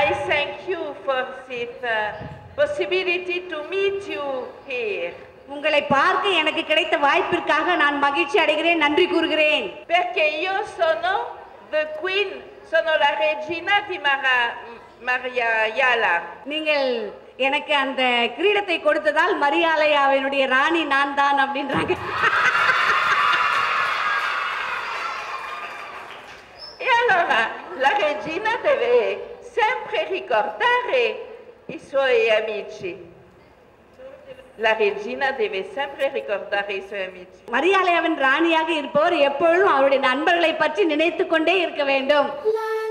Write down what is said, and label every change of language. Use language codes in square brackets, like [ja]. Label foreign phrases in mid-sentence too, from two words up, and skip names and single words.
[en] thank you for this possibility to meet you here. [ta] உங்களை பார்க்க எனக்கு கிடைத்த வாய்ப்பிற்காக நான் மகிழ்ச்சி அடைகிறேன், நன்றி கூறுகிறேன். [it] Perché io sono [en] the queen, [it] sono la regina di Mariala. [ta] நீங்கள் எனக்கு அந்த கிரீடத்தை கொடுத்ததால் மரியாதையாவினுடைய ராணி நான் தான் அப்படின்றாங்க. [it] E allora la regina deve sempre ricordare i suoi amici. La regina deve sempre ricordare i suoi amici. [ta] மரியாதையாவின் ராணியாக இருப்பவர் எப்பொழுதும் அவருடைய நண்பர்களை பற்றி நினைத்துக் கொண்டே இருக்க வேண்டும்.